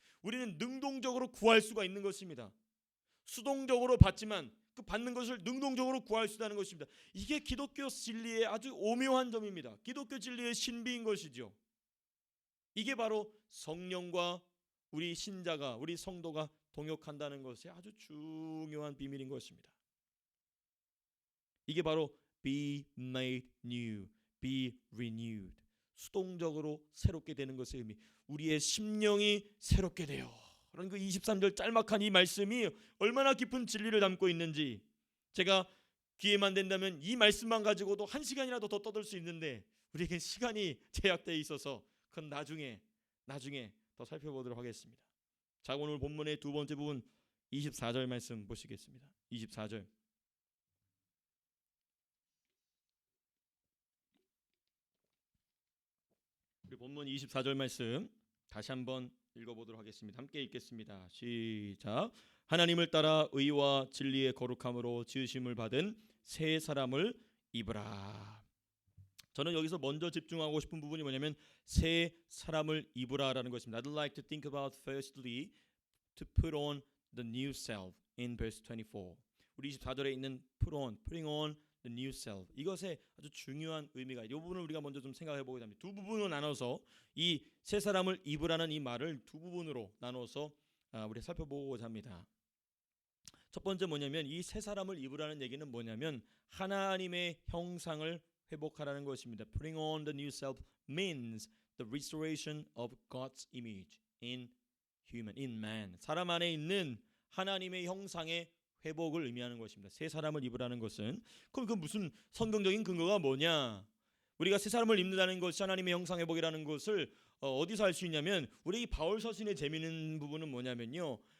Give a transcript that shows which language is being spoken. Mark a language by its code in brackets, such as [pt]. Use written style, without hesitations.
[ko] 우리는 능동적으로 구할 수가 있는 것입니다. 수동적으로 받지만 그 받는 것을 능동적으로 구할 수 있다는 것입니다. 이게 기독교 진리의 아주 오묘한 점입니다. 기독교 진리의 신비인 것이죠. 이게 바로 성령과 우리 신자가, 우리 성도가 동역한다는 것이 아주 중요한 비밀인 것입니다. 이게 바로 [en] be made new, be renewed. [ko] 수동적으로 새롭게 되는 것의 의미. 우리의 심령이 새롭게 돼요. 그런 그 23절 짤막한 이 말씀이 얼마나 깊은 진리를 담고 있는지, 제가 기회만 된다면 이 말씀만 가지고도 1시간이라도 더 떠들 수 있는데 우리에게 시간이 제약되어 있어서 그건 나중에 더 살펴보도록 하겠습니다. 자, 오늘 본문의 두 번째 부분 24절 말씀 보시겠습니다. 24절. 우리 본문 24절 말씀 다시 한번 읽어보도록 하겠습니다. 함께 읽겠습니다. 시작. 하나님을 따라 의와 진리의 거룩함으로 지으심을 받은 새 사람을 입으라. 저는 여기서 먼저 집중하고 싶은 부분이 뭐냐면 새 사람을 입으라라는 것입니다. [en] I'd like to think about firstly to put on the new self in verse 24. [ko] 우리 24절에 있는 [en] putting on the new self. [ko] 이것에 아주 중요한 의미가 이 부분을 우리가 먼저 좀 생각해 보고자 합니다. 두 부분으로 나눠서 이 새 사람을 입으라는 이 말을 두 부분으로 나눠서 우리 살펴보고자 합니다. 첫 번째 뭐냐면 이 새 사람을 입으라는 얘기는 뭐냐면 하나님의 형상을 회복하라는 것입니다. [en] Putting on the new self means the restoration of God's image in man. [ko] 사람 안에 있는 하나님의 형상의 회복을 의미하는 것입니다. 새 사람을 입으라는 것은 그럼 그 무슨 성경적인 근거가 뭐냐? 우리가 새 사람을 입는다는 것이 하나님의 형상 회복이라는 것을 어디서 알 수 있냐면 우리 바울 서신의 재미있는 부분은 뭐냐면요.